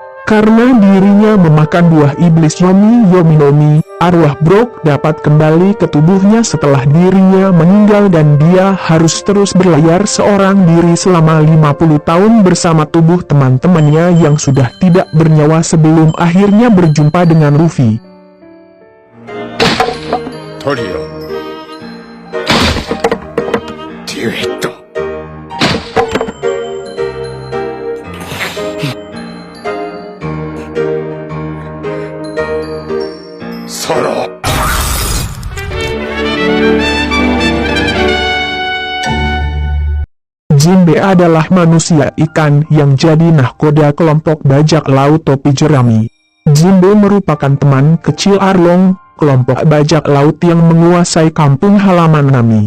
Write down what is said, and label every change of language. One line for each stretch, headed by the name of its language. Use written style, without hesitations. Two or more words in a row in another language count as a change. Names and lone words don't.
Indonesian: Karena dirinya memakan buah iblis Yomi Nomi, arwah Brook dapat kembali ke tubuhnya setelah dirinya meninggal dan dia harus terus berlayar seorang diri selama 50 tahun bersama tubuh teman-temannya yang sudah tidak bernyawa sebelum akhirnya berjumpa dengan Luffy.
Japanese: トリオデュエットソロ
Indonesian: Jinbe adalah manusia ikan yang jadi nahkoda kelompok bajak laut topi jerami. Jinbe merupakan teman kecil Arlong, kelompok bajak laut yang menguasai kampung halaman Nami.